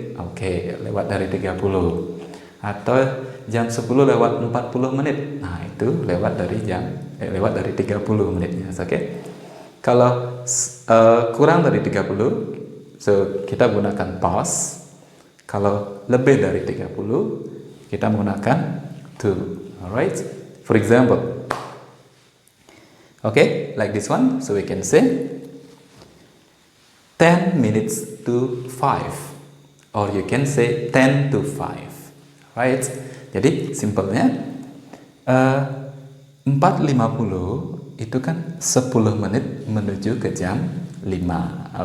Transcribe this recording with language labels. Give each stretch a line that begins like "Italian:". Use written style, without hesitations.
Indonesian: Oke, lewat dari 30. Atau jam 10 lewat 40 menit. Nah, itu lewat dari lewat dari 30 menitnya. Oke. Kalau kurang dari 30, so kita gunakan past. Kalau lebih dari 30, kita menggunakan to.
English: Alright. For example, okay, like this one. So we can say 10 minutes to 5, or you can say 10 to 5. Right.
Indonesian: Jadi simpelnya 4.50 itu kan 10 menit menuju ke jam 5.